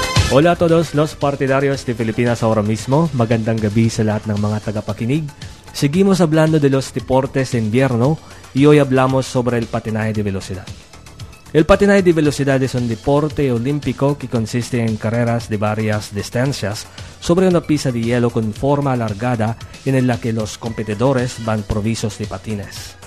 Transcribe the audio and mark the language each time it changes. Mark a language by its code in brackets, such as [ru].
[es] Hola a todos los partidarios de Filipinas ahora mismo. [tl] Magandang gabi sa lahat ng mga tagapakinig. [es] Seguimos hablando de los deportes de invierno y hoy hablamos sobre el patinaje de velocidad. El patinaje de velocidad es un deporte olímpico que consiste en carreras de varias distancias sobre una pista de hielo con forma alargada en la que los competidores van provisos de patines.